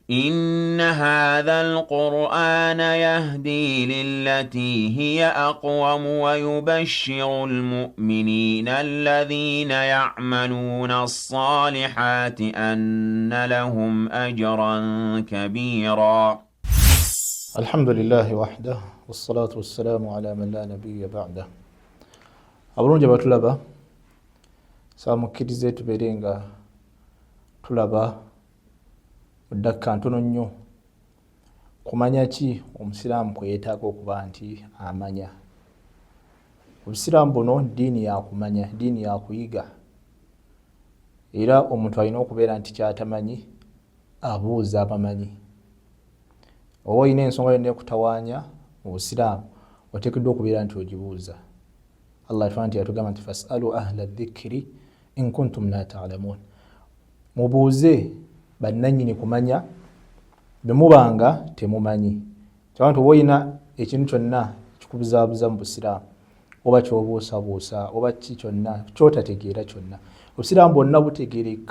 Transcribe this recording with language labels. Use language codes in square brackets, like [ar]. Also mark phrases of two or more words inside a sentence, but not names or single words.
[ar] إن هذا القرآن يهدي للتي هي أقوم ويبشر المؤمنين الذين يعملون الصالحات أن لهم أجرا كبيرا. الحمد لله وحده والصلاة والسلام على من لا نبي بعده. [lg] Abalungi abatulaba samukkirize tubeere nga tulaba muddakika ntono nnyo kumanya ki omusiraamu kwe yeetaaga okuba nti amanya. Obusiraamu buno ddiini ya kumanya, ddiini ya kuyiga, era omuntu alina okubeera nti kyatamanyi abuuza abamanyi. Oba olina ensonga yonna ekutawaanya mu busiraamu oteekeddwa okubeera nti ogibuuza. Allah nti yatugamba nti [ar] فاسألوا أهل الذكر إن كنتم لا تعلمون. [lg] Mubuuze bannannyini kumanya bwe mubanga temumanyi. Kyabanga oba olina ekintu kyonna kikubuzaabuza mu busiraamu oba kyobuusabuusa oba ki kyonna kyotategeera kyonna, obusiraamu bwonna butegeereka.